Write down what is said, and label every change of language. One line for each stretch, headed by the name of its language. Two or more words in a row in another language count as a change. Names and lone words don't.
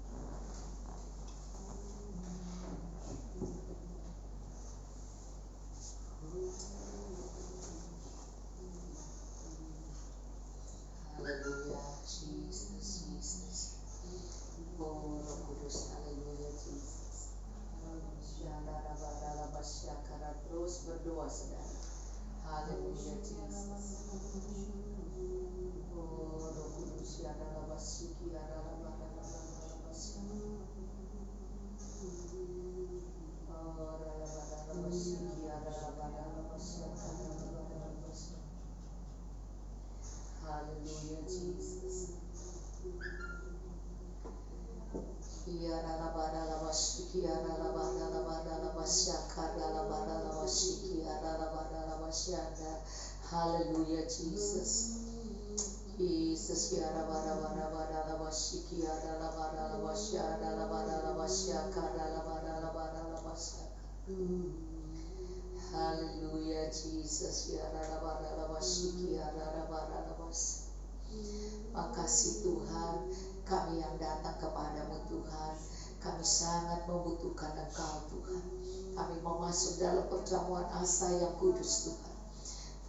Indonesian: Haleluya Jesus, Jesus. Oh Roh Kudus, haleluya Jesus. Terus berdoa saudara. Haleluya Jesus. Oh Roh Kudus, ya ralabasiki ya ralabasiki. Oh ralabasiki ya ralabasiki. Haleluya Jesus. Ya ralabasiki ya ralabasiki. Haleluya Jesus. Jesus ya ralabasiki ya ralabasiki. Haleluya Jesus ya ralabasiki ya ralabasiki. Makasih Tuhan, kami yang datang kepadamu Tuhan, kami sangat membutuhkan Engkau Tuhan. Kami mau masuk dalam perjamuan asa yang kudus Tuhan.